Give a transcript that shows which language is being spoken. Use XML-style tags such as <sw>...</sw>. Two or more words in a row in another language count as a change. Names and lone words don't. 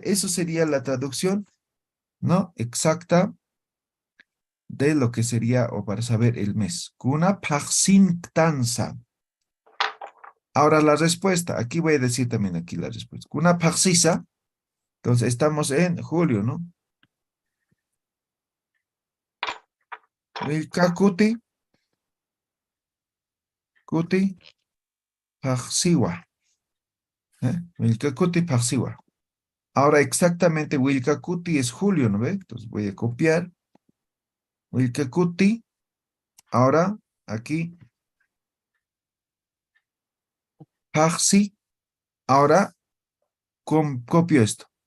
<es>Eso sería la traducción, ¿no? Exacta de lo que sería, o para saber el mes.</es> <ay>Kuna tanza.</ay> <es>Ahora la respuesta, aquí voy a decir también aquí la respuesta.</es> <ay>Kuna paxisa,</ay> <es>entonces estamos en julio, ¿no?</es> <ay>Wilkakuti, kuti, paxiwa. Wilkakuti, paxiwa.</ay> <es>Ahora exactamente Wilkakuti es julio, ¿no ve? Entonces voy a copiar. Wilkakuti, ahora aquí, paxi, ahora copio esto.</es>